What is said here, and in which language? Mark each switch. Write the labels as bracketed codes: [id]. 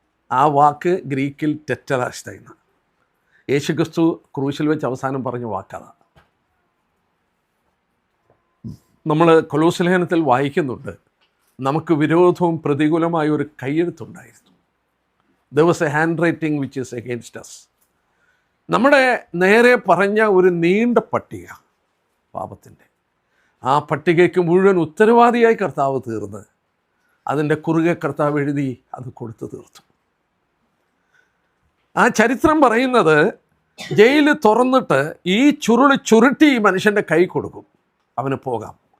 [ml] ആ വാക്ക് ഗ്രീക്കിൽ ടെറ്റലാസ്തൈ എന്നാണ്. യേശുക്രിസ്തു ക്രൂശിൽ വെച്ച് അവസാനം പറഞ്ഞ വാക്കതാണ്. നമ്മൾ കൊലോസ്യ ലേഖനത്തിൽ വായിക്കുന്നുണ്ട്, നമുക്ക് വിരോധവും പ്രതികൂലമായ ഒരു കയ്യെഴുത്തുണ്ടായിരുന്നു. [en] there was a handwriting which is against us. [ml] നമ്മുടെ നേരെ പറഞ്ഞ ഒരു നീണ്ട പട്ടിക പാപത്തിൻ്റെ, ആ പട്ടികയ്ക്ക് മുഴുവൻ ഉത്തരവാദിയായി കർത്താവ് തീർന്ന് അതിൻ്റെ കുറുകെ കർത്താവ് എഴുതി അത് കൊടുത്തു തീർത്തു. ആ ചരിത്രം പറയുന്നത് ജയിൽ തുറന്നിട്ട് ഈ ചുരുട്ടി ഈ മനുഷ്യൻ്റെ കൈ കൊടുക്കും, അവന് പോകാം.